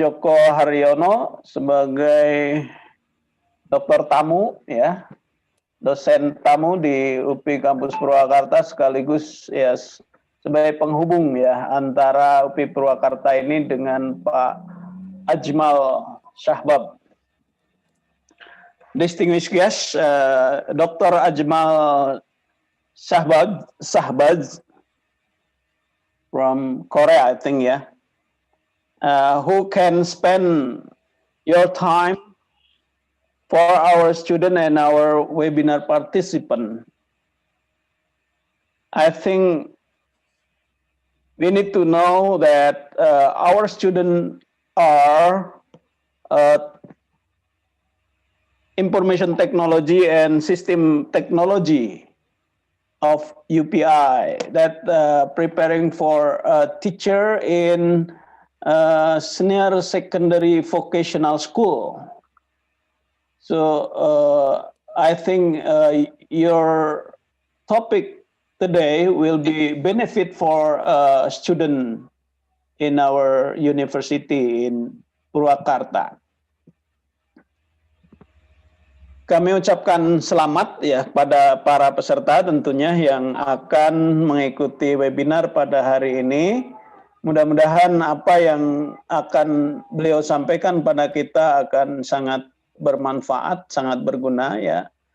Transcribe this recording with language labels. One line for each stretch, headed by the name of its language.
Indonesian: Joko Haryono sebagai dokter tamu, ya, dosen tamu di UPI Kampus Purwakarta sekaligus ya sebagai penghubung ya antara UPI Purwakarta ini dengan Pak Ajmal Shahbaz.
English: Distinguished guest, Dr. Ajmal Shahbaz from Korea, I think, yeah. Who can spend your time for our student and our webinar participant. I think we need to know that our students are information technology and system technology of UPI that preparing for a teacher in senior secondary vocational school. So I think your topic today will be benefit for student in our university in Purwakarta.
Indonesian: Kami ucapkan selamat ya pada para peserta tentunya yang akan mengikuti webinar pada hari ini. Mudah-mudahan apa yang akan beliau sampaikan pada kita akan sangat bermanfaat, sangat berguna ya.